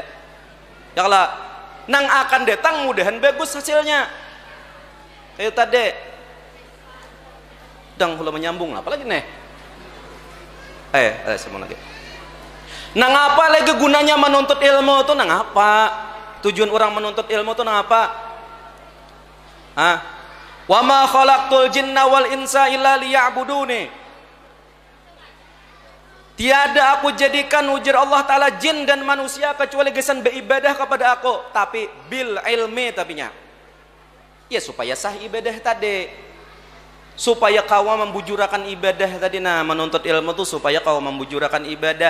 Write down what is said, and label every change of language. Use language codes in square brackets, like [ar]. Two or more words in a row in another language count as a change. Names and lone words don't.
[bjn] Ya kalau nang akan datang mudahan bagus hasilnya. Kayak tadi. Dang hula menyambung lah, apalagi nih? Semua lagi. Nang apa lagi gunanya menuntut ilmu tuh, nang apa? Tujuan orang menuntut ilmu tuh nang apa? [ar] وما خلقت الجن والإنس إلا ليعبدون. [bjn] Tiada aku jadikan ujar Allah Ta'ala jin dan manusia kecuali gesan beribadah kepada aku, tapi [ar] بالعلم [bjn] tapinya. Ya supaya sah ibadah tadi. Supaya kau membujurakan ibadah tadi, nah menuntut ilmu tuh supaya kau membujurakan ibadah.